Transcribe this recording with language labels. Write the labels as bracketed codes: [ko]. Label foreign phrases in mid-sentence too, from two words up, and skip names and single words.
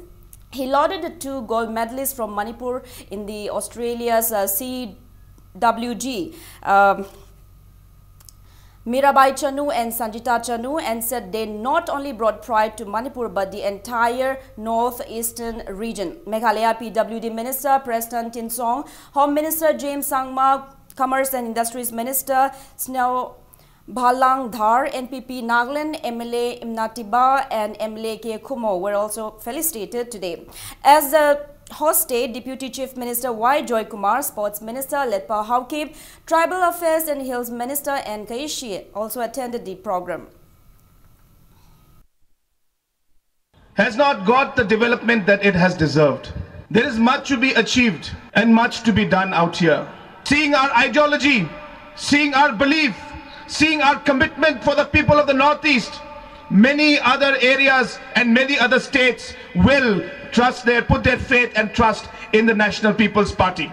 [en] He lauded the 2 gold medalists from Manipur in the Australia's CWG, Mirabai Chanu and Sanjita Chanu, and said they not only brought pride to Manipur but the entire northeastern region. Meghalaya PWD Minister Preston Tinsong, Home Minister James Sangma, Commerce and Industries Minister Snow Bhalang Dhar, NPP Nagaland, MLA Imnatiba and MLA K. Kumo were also felicitated today. As the host state, Deputy Chief Minister Y. Joy Kumar, Sports Minister Letpa Haukib, Tribal Affairs and Hills Minister N. Kaishi also attended the program. Has not got the development that it has deserved. There is much to be achieved and much to be done out here. Seeing our ideology, seeing our belief, seeing our commitment for the people of the Northeast, many other areas and many other states will put their faith and trust in the National People's Party.